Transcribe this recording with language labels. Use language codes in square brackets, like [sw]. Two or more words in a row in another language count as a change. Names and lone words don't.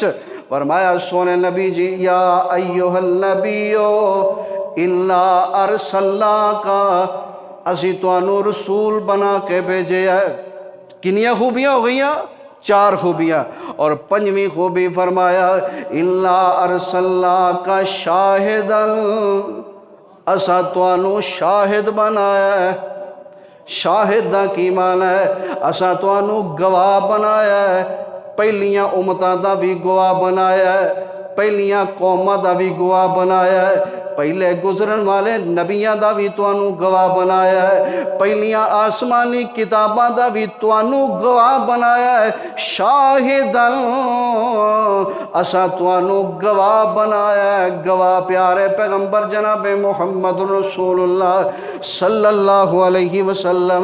[pa] فرمایا سونے نبی جی [ar] یا ایھا النبی اِنَّا أَرْسَلْنَاكَ، [pa] اسی توانو رسول بنا کے بھیجے ہے۔ کنیاں خوبیاں ہو گئیاں؟ 4 خوبیاں، اور 5ویں خوبی فرمایا [ar] اِنَّا أَرْسَلْنَاكَ شَاهِدًا، [pa] اسا توانو شاہد بنایا ہے۔ شاہد دا کی معنی ہے؟ اسا توانو گواہ بنایا ہے، پہلیاں امتاں دا بھی گواہ بنایا ہے، پہلیاں قوماں دا بھی گواہ بنایا ہے، پہلے گزرن والے نبیاں دا بھی تانوں گواہ بنایا ہے، پہلیاں آسمانی کتاباں دا بھی تانوں گواہ بنایا ہے، شاہدن اسا تانوں گواہ بنایا ہے، گواہ پیارے پیغمبر جناب محمد رسول اللہ [ar] صلی اللہ علیہ وسلم۔